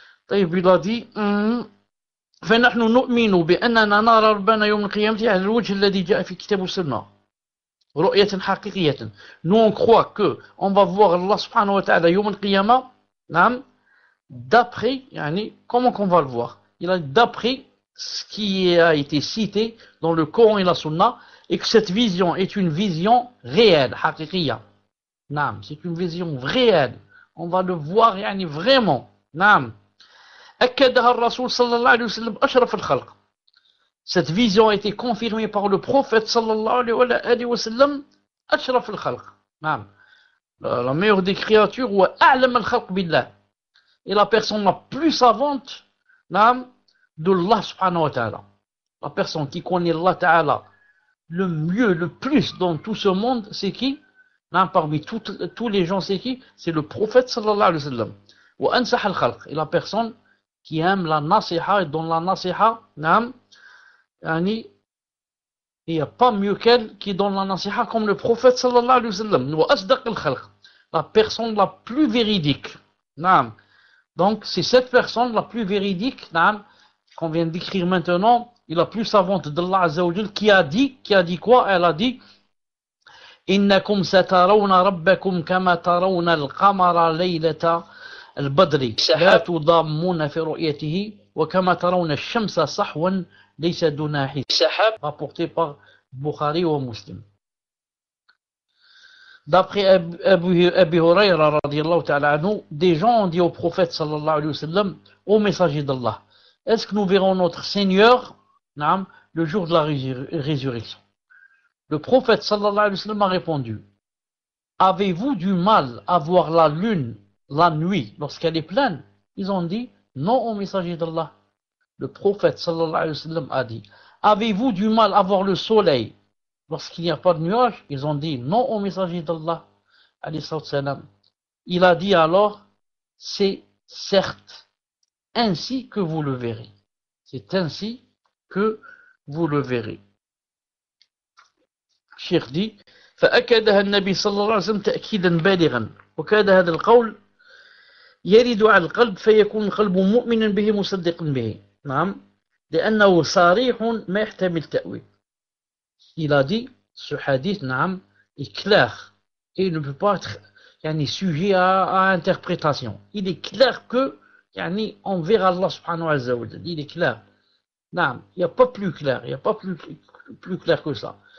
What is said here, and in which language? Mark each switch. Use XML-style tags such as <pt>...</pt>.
<fr>Il a dit,</fr> <ar>فنحن نؤمن بأننا نرى ربنا يوم القيامة على الوجه الذي جاء في كتاب السنة رؤية حقيقية.</ar> <fr>Nous on croit que on va voir Allah subhanahu wa ta'ala</fr> <ar>يوم القيامة,</ar> <fr>d'après, comment qu'on va le voir? Il a dit d'après ce qui a été cité dans le Coran et la Sunna, et que cette vision est une vision réelle,</fr> <ar>حقيقية.</ar> <fr>C'est une vision réelle. On va le voir vraiment.</fr> <ar>أكدها الرسول صلى الله عليه وسلم أشرف الخلق.</ar> <fr>Cette vision a été confirmée par le prophète sallallahu alayhi wa sallam,</fr> <ar>أشرف الخلق.</ar> <fr>La meilleure des créatures,</fr> <ar>wa a'lam al-khalq billah.</ar> <fr>Et la personne la plus savante de Allah subhanahu wa ta'ala. La personne qui connaît Allah ta'ala le mieux, le plus dans tout ce monde, c'est qui? Parmi tous les gens, c'est qui? C'est le prophète sallallahu alayhi wa sallam.</fr> <ar>وأنصح الخلق.</ar> <fr>Et la personne qui aime la nasiha et dont la nasiha,</fr> <ar>نعم, يعني,</ar> <fr>il n'y a pas mieux qu'elle qui donne la nasiha comme le prophète sallallahu alayhi wa sallam.</fr> <ar>وأصدق الخلق,</ar> <fr>la personne la plus véridique.</fr> <ar>نعم.</ar> <fr>Donc c'est cette personne la plus véridique, نعم, qu'on vient d'écrire maintenant, et la plus savante d'Allah Azza wa Jal, qui a dit quoi? Elle a dit</fr> <ar>إنكم سترون ربكم كما ترون القمر ليلة البدر لا تضامون في رؤيته وكما ترون الشمس صحوا ليس دونها حجاب.</ar> <fr>Rapporté par Bukhari ou Muslim. D'après Abu Huraira radiyallahu ta'ala anhu, des gens ont dit au prophète sallallahu alayhi wa sallam, au messager d'Allah, est-ce que nous verrons notre Seigneur, naam, le jour de la résurrection? Le prophète sallallahu alayhi wa sallam a répondu, avez-vous du mal à voir la lune la nuit lorsqu'elle est pleine? Ils ont dit, non au messager d'Allah. Le prophète sallallahu alayhi wa sallam a dit, avez-vous du mal à voir le soleil lorsqu'il n'y a pas de nuages? Ils ont dit, non au messager d'Allah. Il a dit alors, c'est certes ainsi que vous le verrez. C'est ainsi que vous le verrez.</fr> <ar>الشيخ دي فأكدها النبي صلى الله عليه وسلم تأكيدا بالغا وكاد هذا القول يرد على القلب فيكون القلب مؤمنا به مصدقا به نعم لأنه صريح ما يحتمل تأويل.</ar> <fr>Il a dit ce hadith نعم est clair et il ne peut pas être يعني sujet à interprétation. Il est clair que يعني on verra Allah subhanahu wa ta'ala. Il est clair. نعم, il n'y a pas plus clair, il n'y a pas plus clair que ça.</fr>